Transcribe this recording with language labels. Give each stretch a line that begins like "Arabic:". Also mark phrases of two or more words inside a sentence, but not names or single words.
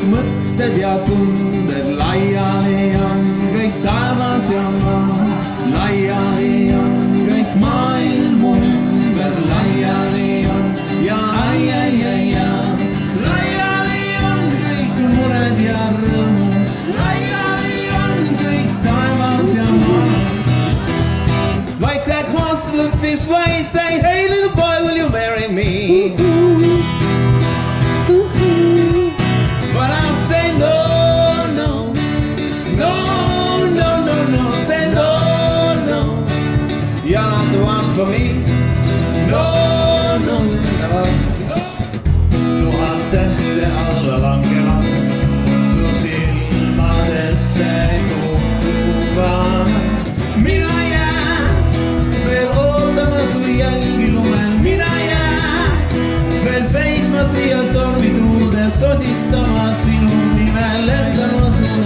Estonian: mõtted ja tunded, laiali on kõik taevas ja maa, laiali on kõik maailmu ümber, laiali on ja laiali on kõik mured ja rõõmud, laiali on kõik taevas ja maa.
English: Like that horse that looked this way, say, hey little boy, will you marry me? But I'll say no, no, no, no, no, no, say no, no, you're not the one for me. No, no, no, no.
Estonian: Tuhat tähte alla langevad, su silmadesse kukuvad. Mina jälgi lumen, mina jään veel seisma siia tormituulde, sosistama sinu nimel, lendama sulle.